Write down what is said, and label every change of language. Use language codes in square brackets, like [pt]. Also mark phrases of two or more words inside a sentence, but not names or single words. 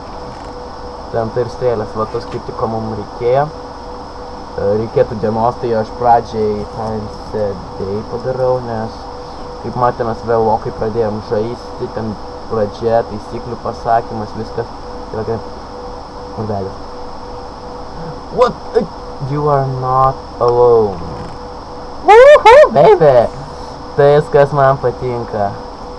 [lt] Ten tai ir strėlės, va tos kaip tik ko mums reikėjo. Reikėtų dienos, tai aš pradžiai ten padarau, nes kaip matėmės vėlokai pradėjom žaisti, ten pradžia, taisyklių pasakymas, viskas. Tai va, urbelis. [en] What? You are not alone. Woohoo, baby! [lt] Tai kas man patinka.